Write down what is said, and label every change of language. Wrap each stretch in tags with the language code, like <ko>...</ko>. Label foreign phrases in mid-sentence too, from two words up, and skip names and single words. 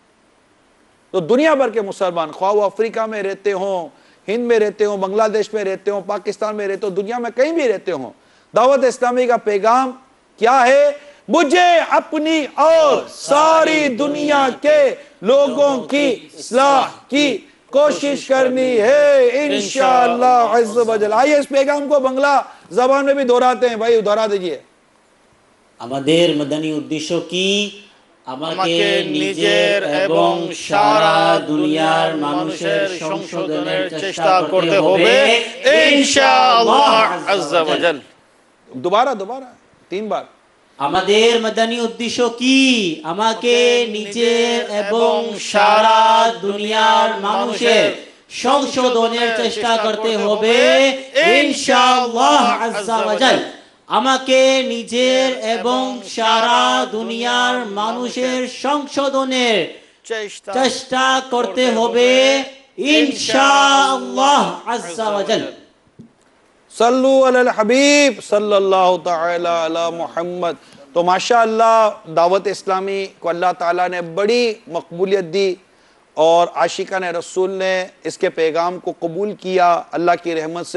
<ur>تو دنیا بھر کے مسلمان خواہ وہ افریقہ میں رہتے ہوں، ہند میں رہتے ہوں، بنگلہ دیش میں رہتے ہوں، پاکستان میں رہتے ہوں، دنیا میں کہیں بھی رہتے ہوں، دعوت اسلامی کا پیغام کیا ہے؟ مجھے اپنی اور ساری دنیا کے لوگوں کی اصلاح کی کوشش کرنی ہے</ur> <ar>انشاءاللہ عز و جل.</ar> <ur>آئیے اس پیغام کو بنگلہ زبان میں بھی دہراتے ہیں. بھائی دہرا دیجئے.</ur> <bn>আমাদের মদনী উদ্দেশ্য কি? আমাকে নিজের এবং সারা দুনিয়ার মানুষের সংশোধনের চেষ্টা করতে হবে</bn> <ar>إن شاء الله عز وجل.</ar> <ur>دوبارہ 3 بار.</ur> <ar>আমাদের মদনী উদ্দেশ্য কি?</ar> <bn>আমাকে নিজের এবং সারা দুনিয়ার মানুষের সংশোধনের চেষ্টা করতে হবে</bn> <ar>إن شاء الله عز وجل.</ar> <bn>আমাকে নিজের এবং সারা দুনিয়ার মানুষের সংশোধনের চেষ্টা করতে হবে</bn> <ar>إن شاء الله عز وجل. صلو علی الحبیب صلی اللہ تعالی علی محمد.</ar> <ur>تو ماشاءاللہ دعوت اسلامی کو اللہ تعالیٰ نے بڑی مقبولیت دی اور عاشقان رسول نے اس کے پیغام کو قبول کیا اللہ کی رحمت سے.</ur>